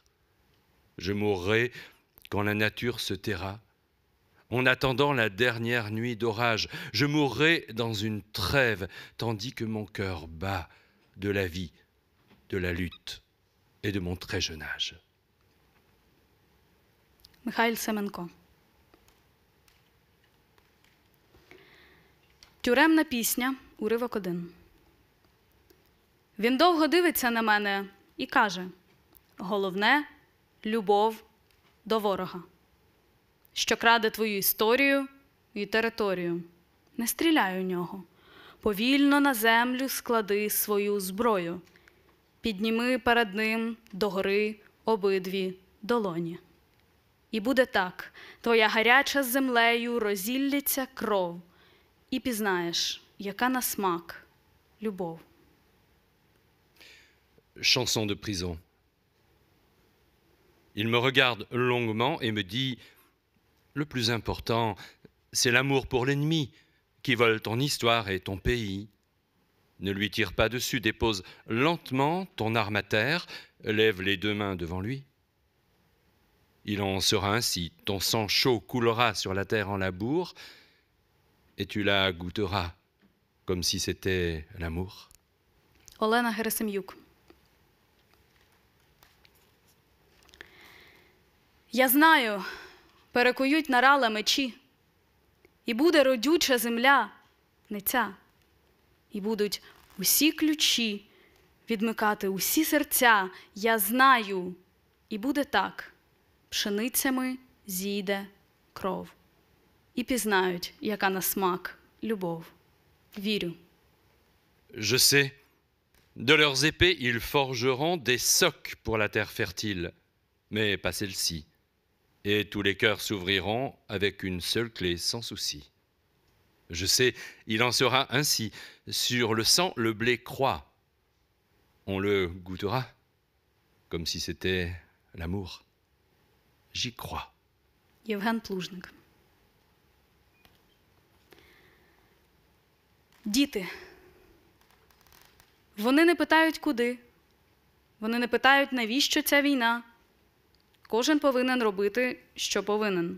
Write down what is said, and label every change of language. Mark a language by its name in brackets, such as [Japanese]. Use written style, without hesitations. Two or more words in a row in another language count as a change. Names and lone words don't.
[French] Je mourrai quand la nature se taira, en attendant la dernière nuit d'orage. Je mourrai dans une trêve, tandis que mon cœur bat de la vie, de la lutte et de mon très jeune âge. Mikhail Semenko. [Ukrainian] Тюремна пісня, уривок 1. Він довго дивиться на мене і каже: головне – любов до ворога, що краде твою історію і територію. Не стріляй у нього. Повільно на землю склади свою зброю. Підніми перед ним догори обидві долоні. І буде так, твоя гаряча з землею розіллється кров, і пізнаєш, яка на смак любов. [French] Chanson de prison. Il me regarde longuement et me dit « Le plus important, c'est l'amour pour l'ennemi qui vole ton histoire et ton pays. Ne lui tire pas dessus, dépose lentement ton arme à terre, lève les deux mains devant lui. Il en sera ainsi, ton sang chaud coulera sur la terre en labour et tu la goûteras comme si c'était l'amour. » [Ukrainian] Олена Герасим'юк. Я знаю, перекують на рала мечі, і буде родюча земля, не ця, і будуть усі ключі відмикати усі серця, я знаю, і буде так, пшеницями зійде кров, і пізнають, яка на смак любов. Вірю. [French] Je sais, De leurs épées, ils forgeront des socs pour la terre fertile, mais pas celle-ci. Et tous les cœurs s'ouvriront avec une seule clé, sans souci. Je sais, il en sera ainsi. Sur le sang, le blé croît. On le goûtera, comme si c'était l'amour. J'y crois. [Ukrainian] Євген Плужник. Діти. Вони не питають, куди. Вони не питають, навіщо ця війна. Кожен повинен робити, що повинен.